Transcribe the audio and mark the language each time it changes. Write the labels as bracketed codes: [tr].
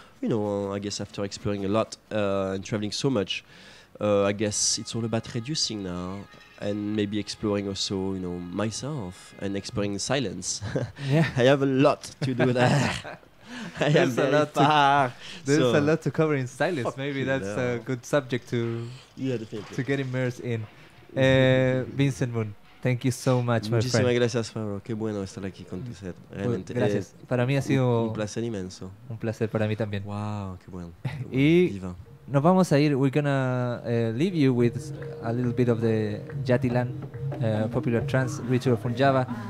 [en] You know, I guess after exploring a lot and traveling so much, I guess it's all about reducing now, and maybe exploring also, you know, myself and exploring silence. Yeah, I have a lot to do there. There's a lot to cover in silence. Maybe that's a good subject to get immersed in. Vincent Moon, thank you so much, my friend. [es] Muchísimas gracias, Pablo. Qué bueno estar aquí con usted. Realmente. Gracias. Para mí ha sido un placer inmenso. Un placer para mí también. Wow, qué bueno. Y nos vamos a ir. [en] We're gonna leave you with a little bit of the Jatilan, popular trance ritual from Java.